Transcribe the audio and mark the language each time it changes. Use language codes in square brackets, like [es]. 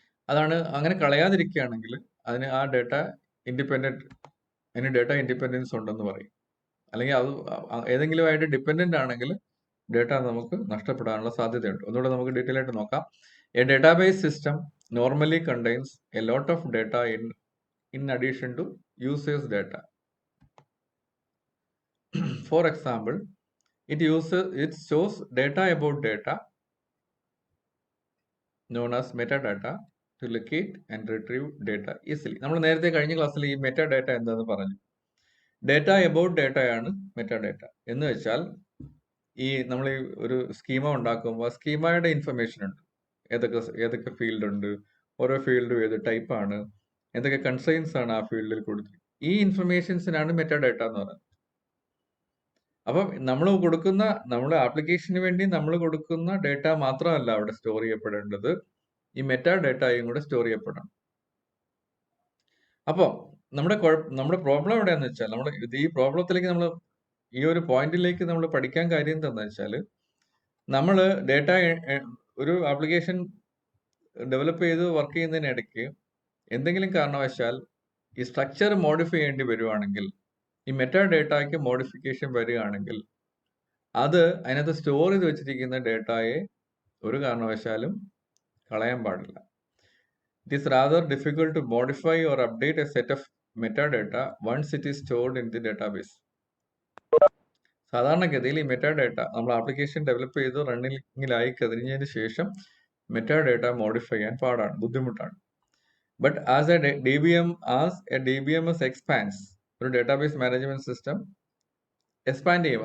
[ml] അതാണ് അങ്ങനെ കളയാതിരിക്കുകയാണെങ്കിൽ അതിന് ആ ഡേറ്റ അതിന് ഡേറ്റ ഇൻഡിപെൻഡൻസ് ഉണ്ടെന്ന് പറയും. അല്ലെങ്കിൽ അത് ഏതെങ്കിലുമായിട്ട് ഡിപ്പെൻഡന്റ് ആണെങ്കിൽ ഡേറ്റ നമുക്ക് നഷ്ടപ്പെടാനുള്ള സാധ്യതയുണ്ട്. ഒന്നുകൂടെ നമുക്ക് ഡീറ്റെയിൽ ആയിട്ട് നോക്കാം. [en] A database system normally contains a lot of data in addition to users data. For example, it shows data about data known as metadata to locate and retrieve data easily. [ml] നമ്മൾ നേരത്തെ കഴിഞ്ഞ ക്ലാസ്സിൽ ഈ metadata എന്താണെന്ന് പറഞ്ഞു. Data about ഡേറ്റയാണ് metadata എന്ന് വെച്ചാൽ ഈ നമ്മൾ ഈ ഒരു സ്കീമ ഉണ്ടാക്കുമ്പോൾ സ്കീമയുടെ ഇൻഫർമേഷൻ ഉണ്ട്. ഏതൊക്കെ ഫീൽഡ് ഉണ്ട്, ഓരോ ഫീൽഡും ഏത് ടൈപ്പാണ്, എന്തൊക്കെ കൺസൈൻസ് ആണ് ആ ഫീൽഡിൽ കൊടുത്തിരിക്കുന്നത്. ഈ ഇൻഫർമേഷൻസിനാണ് മെറ്റാഡാറ്റ എന്ന് പറയുന്നത്. അപ്പം നമ്മുടെ ആപ്ലിക്കേഷന് വേണ്ടി നമ്മൾ കൊടുക്കുന്ന ഡേറ്റ മാത്രമല്ല അവിടെ സ്റ്റോർ ചെയ്യപ്പെടേണ്ടത്, ഈ മെറ്റാ ഡേറ്റയും കൂടെ സ്റ്റോർ ചെയ്യപ്പെടണം. അപ്പം നമ്മുടെ പ്രോബ്ലം എവിടെയാന്ന് വെച്ചാൽ ഈ പ്രോബ്ലത്തിലേക്ക് ഈ ഒരു പോയിന്റിലേക്ക് നമ്മൾ പഠിക്കാൻ കാര്യം എന്താണെന്ന് വെച്ചാൽ, നമ്മൾ ഡേറ്റ ഒരു ആപ്ലിക്കേഷൻ ഡെവലപ്പ് ചെയ്ത് വർക്ക് ചെയ്യുന്നതിനിടയ്ക്ക് എന്തെങ്കിലും കാരണവശാൽ ഈ സ്ട്രക്ചർ മോഡിഫൈ ചെയ്യേണ്ടി വരുവാണെങ്കിൽ, ഈ മെറ്റാ ഡേറ്റയ്ക്ക് മോഡിഫിക്കേഷൻ വരികയാണെങ്കിൽ അത് അതിനകത്ത് സ്റ്റോർ ചെയ്ത് വെച്ചിരിക്കുന്ന ഡേറ്റയെ ഒരു കാരണവശാലും കളയാൻ പാടില്ല. [en] It is rather difficult to modify or update a set of metadata once it is stored in the database. [ml] സാധാരണഗതിയിൽ ഈ മെറ്റാഡേറ്റ നമ്മൾ ആപ്ലിക്കേഷൻ ഡെവലപ്പ് ചെയ്ത് റണ്ണിങ്ങിലായി കഴിഞ്ഞതിന് ശേഷം മെറ്റാഡേറ്റ മോഡിഫൈ ചെയ്യാൻ ബുദ്ധിമുട്ടാണ്. [en] but as a DBMS expands, [ml] ഒരു ഡേറ്റാബേസ് മാനേജ്മെന്റ് സിസ്റ്റം എക്സ്പാൻഡ് ചെയ്യും.